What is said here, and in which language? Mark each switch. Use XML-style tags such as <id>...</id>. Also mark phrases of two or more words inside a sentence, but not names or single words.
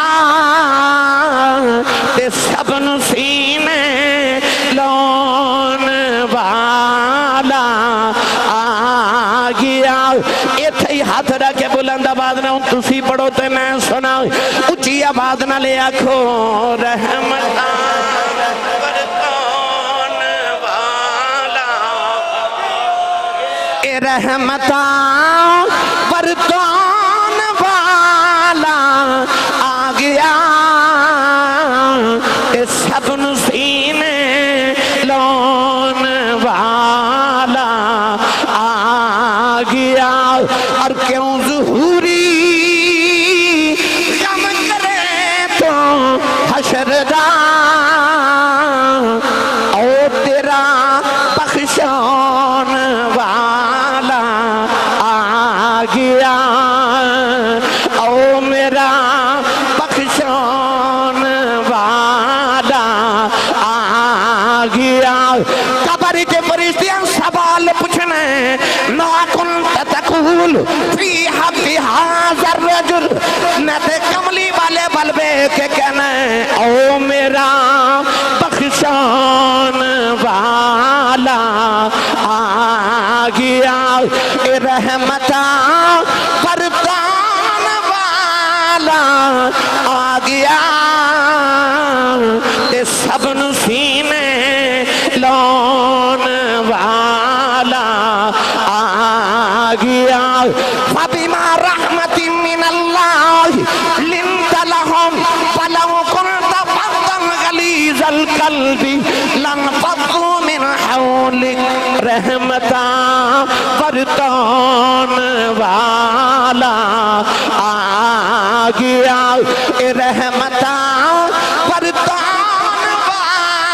<pa>تے سب سینے لون والا آ گیا. ایتھے ہی ہاتھ رکھے بلند آواز نہ تسی پڑھو تے میں سنا اچھی آواز نہ لے آکھو رحمتاں برتون والا. اے رحمتاں برتون والا آ گیا. سب سینے لون والا آ گیا. اور کیوں ظہوری غم کرے تو حشر دا او تیرا بخشون والا آ گیا. او میرا بخشون والا آ گیا. قبر کے فرشتیاں سوال پوچھنے</pa> <ar>ما کنت تقول فی حق ھذا الرجل.</ar> <pa>میں تے کملی والے بلبے کے کہنے او میرا بخشون والا آ گیا. اے رحمتاں برتون والا آ گیا. تے سب سینے لون والا آ گیا.</pa> <ar>فبما رحمت من اللہ لنت لهم ولو كنت فظا غلیظ القلب لانفضوا من حولك.</ar> <pa>رحمتاں برتون والا آ گیا. اے رحمتاں برتون والا</pa>